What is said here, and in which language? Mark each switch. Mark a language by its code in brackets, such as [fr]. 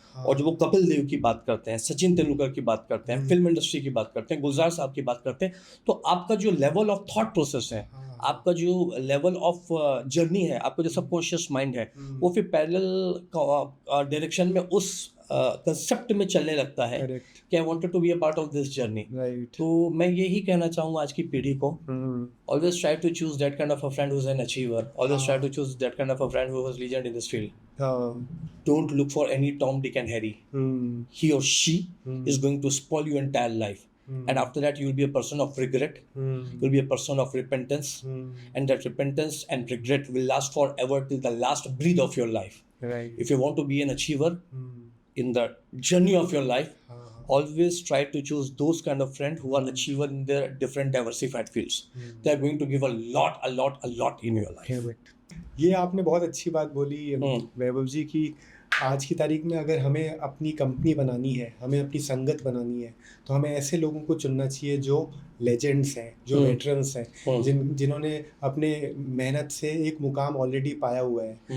[hi] और जब वो कपिल देव की बात करते हैं, सचिन तेंदुलकर की बात करते हैं, फिल्म इंडस्ट्री की बात करते हैं, गुलजार साहब की बात करते हैं, तो आपका जो लेवल ऑफ थॉट प्रोसेस है, आपका जो लेवल ऑफ जर्नी है, आपका जो सबकॉन्शियस माइंड है, वो फिर पैरेलल डायरेक्शन में उस कंसेप्ट में चलने लगता है कि [en] I wanted to be a part of this journey. [hi] तो मैं यही कहना चाहूँगा आज की पीढ़ी को, [en] Always try to choose that kind of a friend who is an achiever, always try to choose that kind of a friend who is legend in this field. Don't look for any Tom, Dick and Harry. He or she is going to spoil your entire life. And after that, you will be a person of regret. You will be a person of repentance. And that repentance and regret will last forever till the last breath of your life. Right. If you want to be an achiever in the journey of your life, always try to choose those kind of friends who are achiever in their different diversified fields. They are going to give a lot in your life. [hi] ये आपने बहुत अच्छी बात बोली वैभव जी की आज की तारीख में अगर हमें अपनी कंपनी बनानी है, हमें अपनी संगत बनानी है, तो हमें ऐसे लोगों को चुनना चाहिए जो लेजेंड्स हैं, जो वेटरन्स हैं, जिन्होंने अपने मेहनत से एक मुकाम ऑलरेडी पाया हुआ है।